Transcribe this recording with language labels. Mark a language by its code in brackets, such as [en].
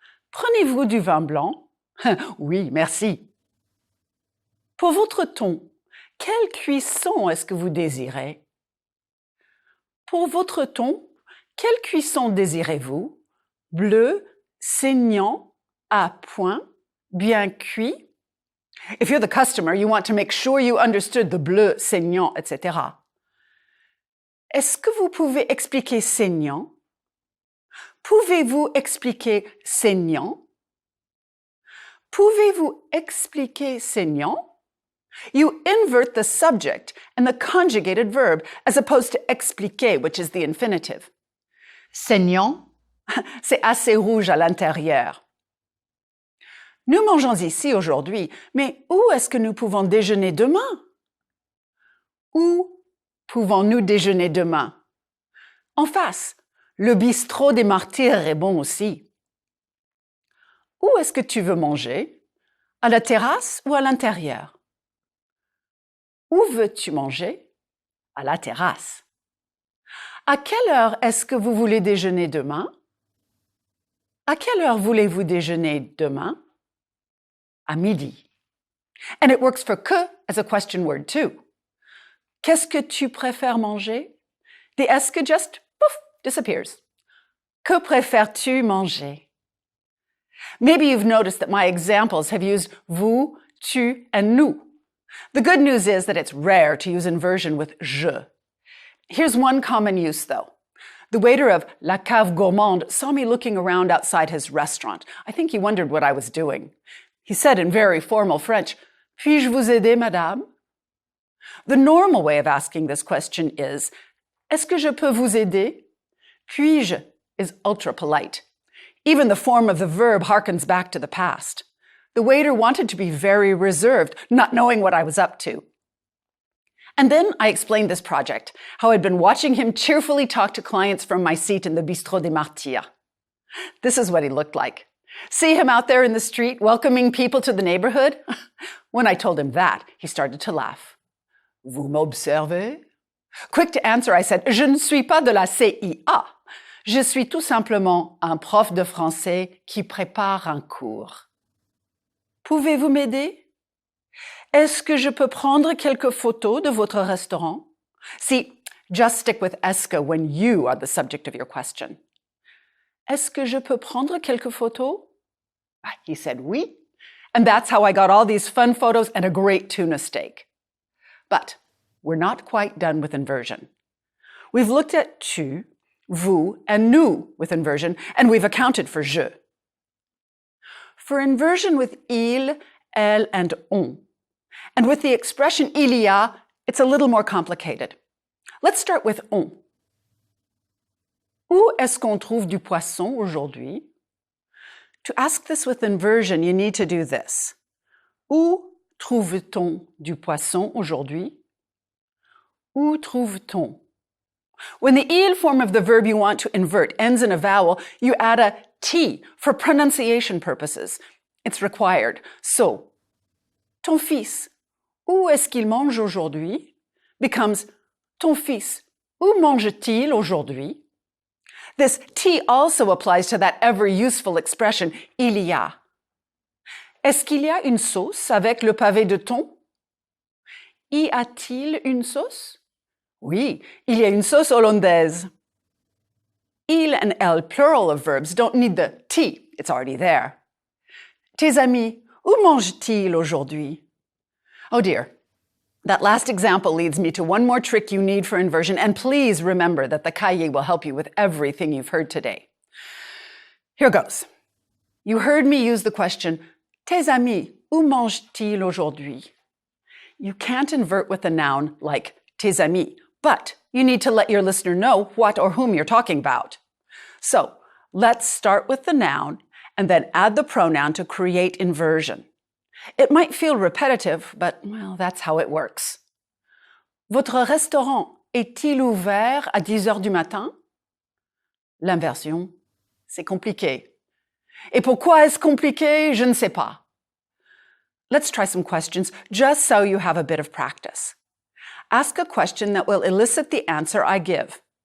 [fr] Prenez-vous du vin blanc? Oui, merci. Pour votre thon, quelle cuisson est-ce que vous désirez? Pour votre thon, quelle cuisson désirez-vous? Bleu, saignant, à point, bien cuit. [en] If you're the customer, you want to make sure you understood the bleu, saignant, etc. [fr] Est-ce que vous pouvez expliquer saignant? Pouvez-vous expliquer saignant? Pouvez-vous expliquer saignant? [en] You invert the subject and the conjugated verb as opposed to expliquer, which is the infinitive. [fr] Saignant, c'est assez rouge à l'intérieur. Nous mangeons ici aujourd'hui, mais où est-ce que nous pouvons déjeuner demain? Où pouvons-nous déjeuner demain? En face, le bistrot des Martyrs est bon aussi. Où est-ce que tu veux manger? À la terrasse ou à l'intérieur? Où veux-tu manger? À la terrasse. À quelle heure est-ce que vous voulez déjeuner demain? À quelle heure voulez-vous déjeuner demain? À midi. [en] And it works for que as a question word too. [fr] Qu'est-ce que tu préfères manger? [en] The est-ce que just, poof, disappears. [fr] Que préfères-tu manger? [en] Maybe you've noticed that my examples have used vous, tu, and nous. The good news is that it's rare to use inversion with je. Here's one common use, though. The waiter of La Cave Gourmande saw me looking around outside his restaurant. I think he wondered what I was doing. He said in very formal French, [fr] "Puis-je vous aider, madame?" [en] The normal way of asking this question is, [fr] "Est-ce que je peux vous aider?" [en] Puis-je is ultra polite. Even the form of the verb harkens back to the past. The waiter wanted to be very reserved, not knowing what I was up to. And then I explained this project, how I'd been watching him cheerfully talk to clients from my seat in the Bistrot des Martyrs. This is what he looked like. See him out there in the street welcoming people to the neighborhood? When I told him that, he started to laugh. [fr] Vous m'observez? [en] Quick to answer, I said, [fr] Je ne suis pas de la CIA. Je suis tout simplement un prof de français qui prépare un cours. Pouvez-vous m'aider? Est-ce que je peux prendre quelques photos de votre restaurant? [en] See, just stick with est-ce que when you are the subject of your question. [fr] Est-ce que je peux prendre quelques photos? [en] He said oui. And that's how I got all these fun photos and a great tuna steak. But we're not quite done with inversion. We've looked at tu, vous, and nous with inversion, and we've accounted for je. For inversion with il, elle, and on, and with the expression il y a, it's a little more complicated. Let's start with on. [fr] Où est-ce qu'on trouve du poisson aujourd'hui? [en] To ask this with inversion, you need to do this. [fr] Où trouve-t-on du poisson aujourd'hui? Où trouve-t-on? [en] When the il form of the verb you want to invert ends in a vowel, you add a T for pronunciation purposes. It's required. [fr] So, ton fils, où est-ce qu'il mange aujourd'hui? Becomes ton fils, où mange-t-il aujourd'hui? [en] This T also applies to that ever-useful expression, il y a. [fr] Est-ce qu'il y a une sauce avec le pavé de thon? Y a-t-il une sauce? Oui, il y a une sauce hollandaise. [en] Il and elle, plural of verbs, don't need the T. It's already there. [fr] Tes amis, où mangent-ils aujourd'hui? [en] Oh dear. That last example leads me to one more trick you need for inversion, and please remember that the cahier will help you with everything you've heard today. Here goes. You heard me use the question, [fr] tes amis, où mangent-ils aujourd'hui? [en] You can't invert with a noun like tes amis, but you need to let your listener know what or whom you're talking about. So let's start with the noun and then add the pronoun to create inversion. It might feel repetitive, but, well, that's how it works. [fr] Votre restaurant est-il ouvert à 10 heures du matin? L'inversion, c'est compliqué. Et pourquoi est-ce compliqué? Je ne sais pas. [en] Let's try some questions just so you have a bit of practice. Ask a question that will elicit the answer I give.